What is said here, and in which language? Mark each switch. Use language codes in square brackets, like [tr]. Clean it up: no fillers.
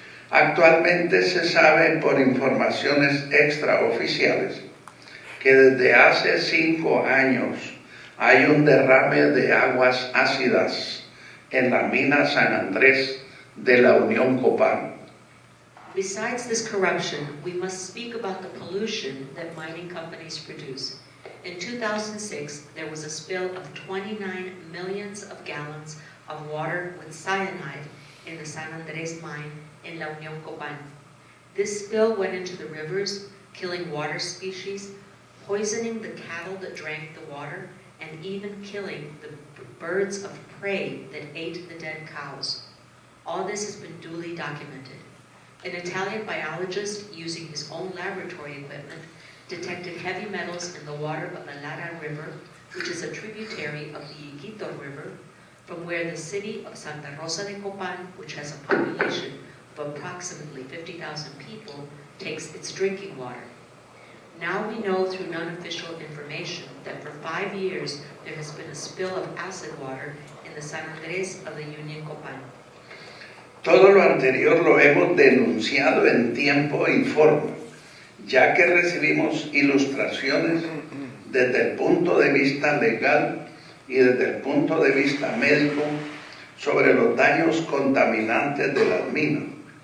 [es] Actualmente se sabe por informaciones extraoficiales que desde hace 5 años hay un derrame de aguas ácidas en la mina San Andrés de la Unión Copán. [en] Besides this corruption, we must speak about the pollution that mining companies produce. In 2006, there was a spill of 29 millions of gallons of water with cyanide in the San Andrés mine in La Unión Copán. This spill went into the rivers, killing water species, poisoning the cattle that drank the water, and even killing the birds of prey that ate the dead cows. All this has been duly documented. An Italian biologist, using his own laboratory equipment, detected heavy metals in the water of the Lara River, which is a tributary of the Higuito River, from where the city of Santa Rosa de Copán, which has a population of approximately 50,000 people, takes its drinking water. Now we know through non-official information that for 5 years there has been a spill of acid water in the San Andrés of the Union Copán. [es] Todo lo anterior lo hemos denunciado en tiempo y forma, ya que recibimos ilustraciones desde el punto de vista legal y desde el punto de vista médico sobre los daños contaminantes de las minas.